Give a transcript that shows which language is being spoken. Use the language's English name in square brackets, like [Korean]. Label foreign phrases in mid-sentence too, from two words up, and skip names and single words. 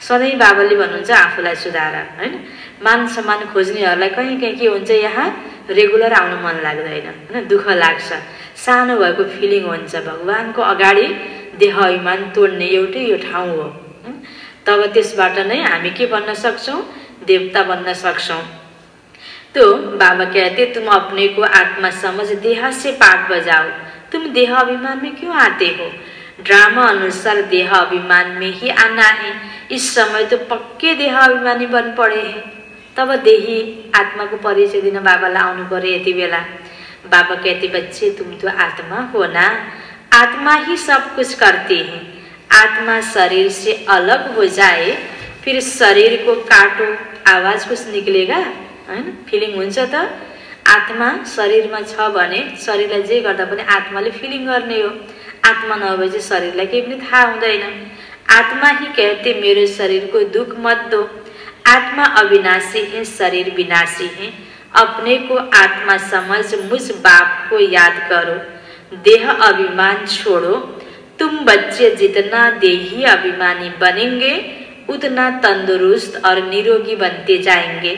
[Nepali] सधैँ बाबाले भन्नुहुन्छ आफूलाई सुधार हैन। मान सम्मान खोज्नेहरूलाई कहीँ कहीँ के हुन्छ, यहाँ रेगुलर आउनु मन लाग्दैन हैन, दुःख लाग्छ, सानो भएको फिलिङ हुन्छ। भगवानको अगाडि देह अभिमान तोड्ने एउटै यो ठाउँ हो। तब त्यसबाट नै हामी के बन्न सक्छौँ, देवता बन्न सक्छौँ। [Hindi] तो बाबा कहते तुम अपने को आत्मा समझ देह से पाठ बजाओ, तुम देह अभिमान में क्यों आते हो? ड्रामा अनुसार देह अभिमान में ही आना है। इस समय तो पक्के देह अभिमानी बन पड़े हैं। [Nepali] तब देही आत्मा को परिचय दिन बाबालाई आउनु पर्यो यति बेला। [Hindi] बाबा कहते बच्चे तुम तो आत्मा हो ना, आत्मा ही सब कुछ करती है। आत्मा शरीर से अलग हो जाए फिर शरीर को काटो, आवाज कुछ निक्लेगा [Nepali] हैन, फिलिङ हुन्छ त। आत्मा शरीरमा छ भने शरीरलाई जे गर्दा पनि आत्माले फिलिङ गर्ने हो। आत्मा नभएपछि शरीरलाई केही पनि थाहा हुँदैन। [Hindi] आत्मा ही कहते मेरो शरीर को दुख मत दो, आत्मा अविनाशी है, शरीर विनाशी है। अपने को आत्मा समझ मुझ बाप को याद करो, देह अभिमान छोड़ो। तुम बच्चे जितना देही अभिमानी बनेंगे उतना तंदुरुस्त और निरोगी बनते जाएंगे।